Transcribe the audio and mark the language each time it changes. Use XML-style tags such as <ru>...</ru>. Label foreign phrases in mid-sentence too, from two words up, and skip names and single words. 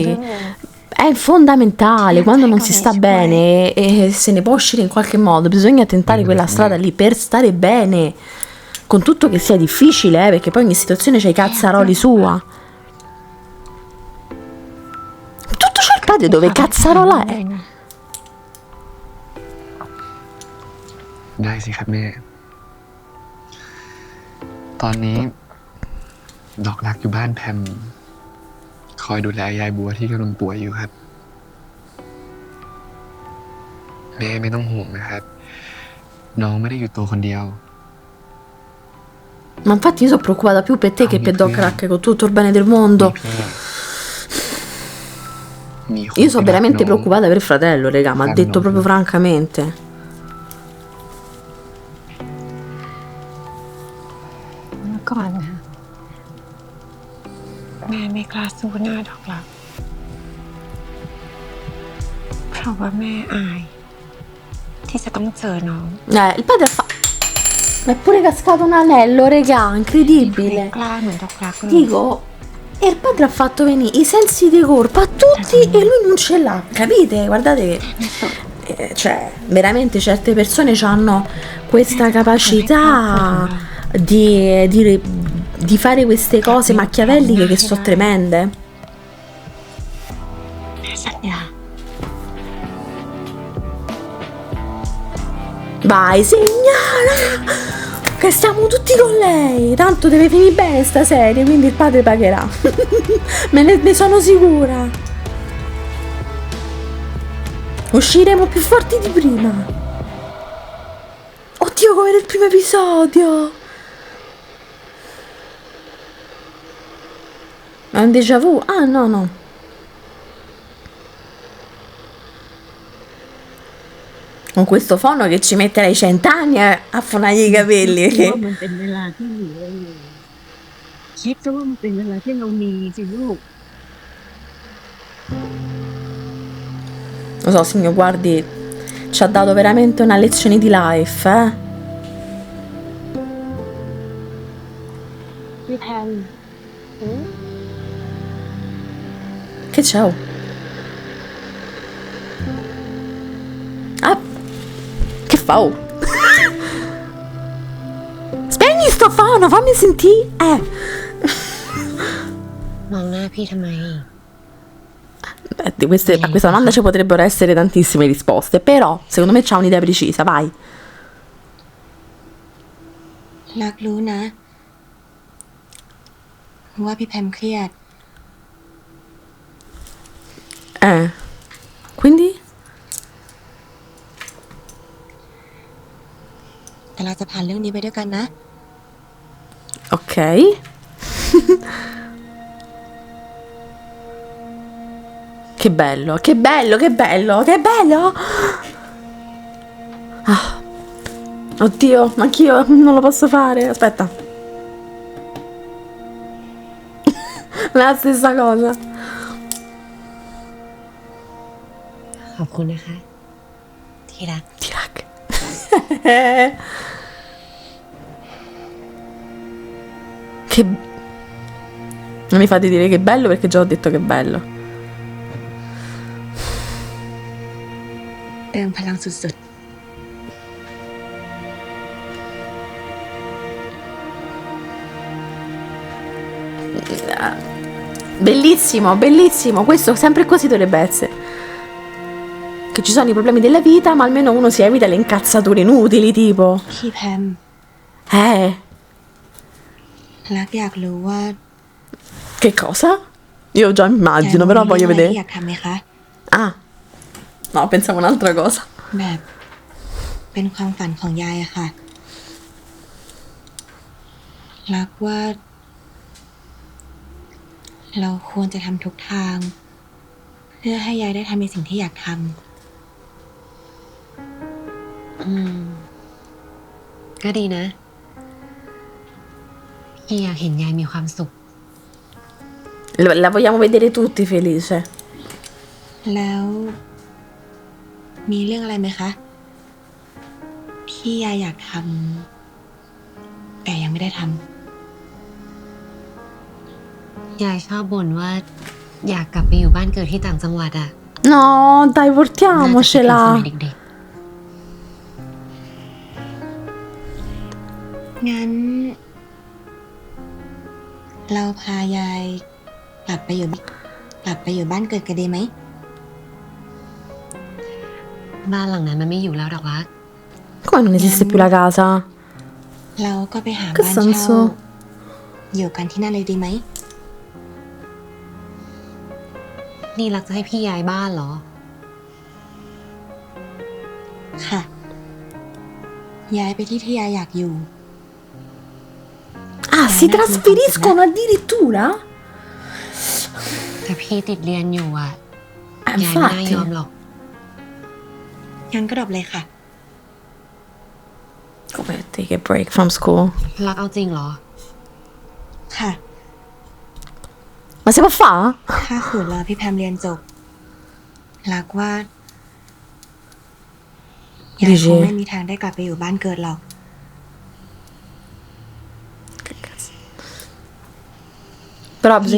<it>È fondamentale, quando non si sta bene e se ne può uscire in qualche modo, bisogna tentare quella strada lì per stare bene, con tutto che sia difficile, perché poi ogni situazione c'ha i cazzaroli sua. Tutto c'è il padre dove cazzarola è.</it> <th>ได้สิครับแม่ ตอนนี้ ดอกรักอยู่บ้านแพม คอยดูแลยายบัวที่กำลังป่วยอยู่ครับ แม่ไม่ต้องห่วงนะครับ น้องไม่ได้อยู่ตัวคนเดียว</th> <it>Ma infatti io sono preoccupata più per te che per Doc Rack, con tutto il bene del mondo.</it> <th>พี่มีคน</th> <it>Io sono</it> <th>ที่รัก</th> <it>veramente</it> <th>น้อง</th> <it>preoccupata per il fratello, raga, ma ha detto proprio francamente.</it> <th>เมื่อก่อนนะแม่ไม่กล้าสู้หน้าดอกรักเพราะว่าแม่อาย ที่จะต้องเจอน้อง</th> <it>Il padre ha fatto... Ma è pure cascato un anello, raga,</it> <th>ไม่</th> <it>incredibile.</it> <th>กล้าเหมือนดอกรักเลย</th> <it>Dico, e il padre ha fatto venire i sensi di colpa a tutti e lui non ce l'ha, capite? Guardate che... cioè, veramente certe persone hanno questa capacità di fare queste cose machiavelliche che sono tremende.</it> <th>แม่สัญญา</th> <it>Vai, signora! Che stiamo tutti con lei. Tanto deve finire bene sta serie, quindi il padre pagherà. Ne sono sicura. Usciremo più forti di prima. Oddio, come nel primo episodio. È un déjà vu? Ah, no, no. Con questo fono che ci metterei 100 anni a fonargli i capelli.</it> <th>ว่ามันเป็นเวลาที่เหลืออยู่คิดซะว่ามันเป็นเวลาที่เรามีสิลูก</th> <it>Lo so, signor, guardi, ci ha dato veramente una lezione di life, eh?</it> <th>พี่แพน</th> <it>Che c'è? Oh? Ah, che fa? Oh? Spegni sto fono, fammi sentire.</it> <th>มองหน้าพี่ทำไม</th> <it>A questa domanda ci potrebbero essere tantissime risposte, però secondo me c'ha un'idea precisa, vai.</it> <th>รักรู้นะว่าพี่แพมเครียด</th> <it>Quindi?</it> <th>แต่เราจะผ่านเรื่องนี้ไปด้วยกันนะ</th> <it>Ok. Che bello, che bello, che bello, che bello! Ah. Oddio, anch'io non lo posso fare. Aspetta. La stessa cosa.</it> <th>ขอบคุณนะคะ ที่รัก</th> <it>Tirac. Che... Non mi fate dire che è bello perché già ho detto che è bello.</it> <th>เติมพลังสุด</th> <it>Bellissimo, bellissimo. Questo sempre così dovrebbe essere. Che ci sono i problemi della vita, ma almeno uno si evita le incazzature inutili, tipo.</it> <th>ๆพี่แพม รักอยากรู้ว่า</th> <it>Che cosa? Io già immagino, però voglio</it> <th>มีเรื่องอะไร</th> <it>vedere.</it> <th>ที่อยากทำไหมคะ</th> <it>Ah. No, pensavo un'altra cosa.</it> <th>แบบเป็นความฝันของยายอะค่ะ รักว่า เราควรจะทำทุกทาง เพื่อให้ยายได้ทำในสิ่งที่อยากทำ ก็ดีนะ พี่อยากเห็นยายมีความสุข</th> <it>La vogliamo vedere tutti felice.</it> <th>แล้ว มีเรื่องอะไรไหมคะ ที่ยายอยากทำแต่ยังไม่ได้ท ยายชอบบ่นว่า อยากกลับไปอยู่บ้านเกิดที่ต่างจังหวัดอ่ะ</th> <it>No, dai,</it> <th>น่าจะคิดถึงส</th> <it>portiamocela.</it> <th>มัยเด็ก ำงั้น เราพายายกลับไปอยู่บ้านเกิดกันดีไหม ๆ บ้านหลังนั้นมันไม่อยู่แล้วดอกรัก</th> <it>Come non esiste più la casa?</it> <th>เราก็ไปหา</th> <it>Che</it> <th>บ้านเช่า</th> <it>senso?</it> <th>อยู่กันที่นั่นเลยดีไหม นี่รักจะให้พี่ย้ายบ้านเหรอ ค่ะ ย้ายไปที่ยายอยากอยู่</th> <it>Ah, si trasferiscono addirittura?</it> <th>แต่พี่ติดเรียนอยู่อ่ะยายไม่น่า</th> <it>infatti.</it> <th>ยอมหรอก งั้นก็ดรอปเลยค่ะ</th> <en>Come take a break from school?</en> <th>รักเอาจริงเหรอ ค่ะ</th> <it>Ma si può fare?</it> <th>ถ้าขืนรอพี่แพมเรียนจบ รักว่ายายคงไม่มีทางได้กลับไปอยู่บ้านเกิดหรอก</th> <it>Che cazzo. Però bisogna</it>